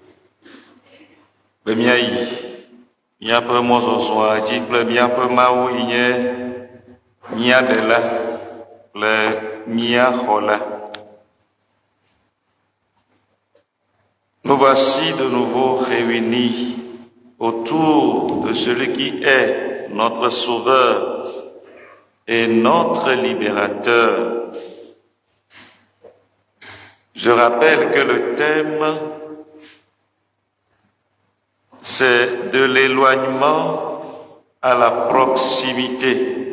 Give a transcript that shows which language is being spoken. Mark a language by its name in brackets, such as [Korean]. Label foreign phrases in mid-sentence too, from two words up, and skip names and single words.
[Ewe] Be miayi. Miape mozozo adzi kple miape mawu yi nye miaɖela kple miaxɔla. [French] Nous voici de nouveau réunis autour de celui qui est notre Sauveur et notre libérateur. Je rappelle que le thème, c'est de l'éloignement à la proximité.